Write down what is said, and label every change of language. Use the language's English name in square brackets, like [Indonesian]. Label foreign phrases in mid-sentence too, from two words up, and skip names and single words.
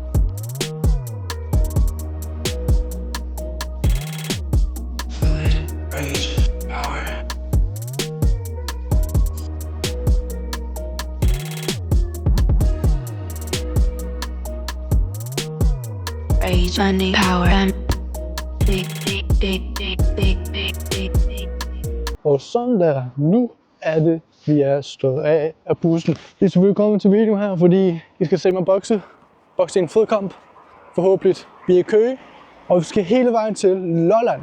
[English] Feel it, rage, power. Rage, money, power, and big. [Danish] Og sådan der, nu er det, vi er stået af bussen. I er selvfølgelig kommet til videoen her, fordi I skal se mig bokse. Bokse i en fed kamp. Forhåbentlig. Vi er i Køge, og vi skal hele vejen til Lolland.